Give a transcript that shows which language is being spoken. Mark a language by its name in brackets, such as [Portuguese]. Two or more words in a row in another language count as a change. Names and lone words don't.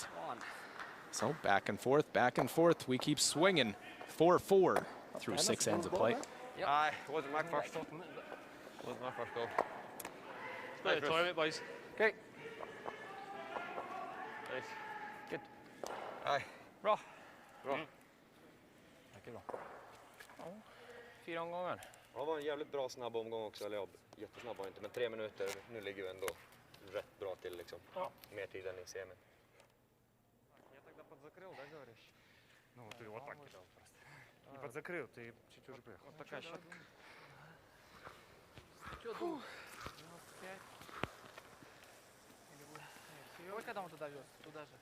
[English] So back and forth. We keep swinging. 4-4 through 6 ends of play. Nej, it wasn't my first goal. Wasn't my first goal. Play the toilet, boys. Okay. Nice. Good. [Swedish] Nej. Bra. Bra. Mycket bra. Ja, 4 omgångar. Ja, det var en jävligt bra snabb omgång också. Eller ja, jättesnabb var inte, men 3 minuter. Nu ligger vi ändå rätt bra till liksom. Ja. Mer tid än i semin. [Russian] Я тогда подзакрыл, да, говоришь? Ну, ты вот так кидал просто. Не подзакрыл, ты чуть уже приехал. Вот такая щетка. Сколько там туда вез? Туда же.